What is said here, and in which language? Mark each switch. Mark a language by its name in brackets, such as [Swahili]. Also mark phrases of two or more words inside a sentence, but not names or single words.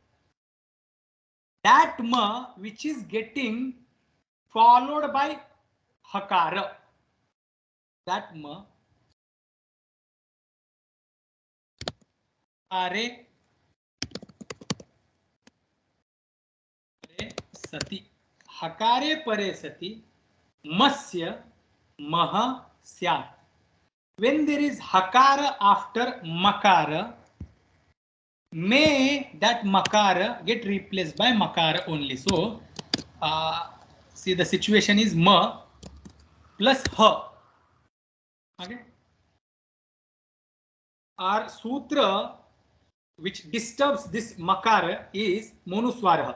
[English] That ma which is getting followed by hakara. That ma are [Sanskrit] सति, हकारे परे सति मस्य मः स्यात्. [English] When there is hakara after makara, may that makara get replaced by makara only. So see, the situation is ma plus ha. Okay, our sutra which disturbs this makara is monuswara.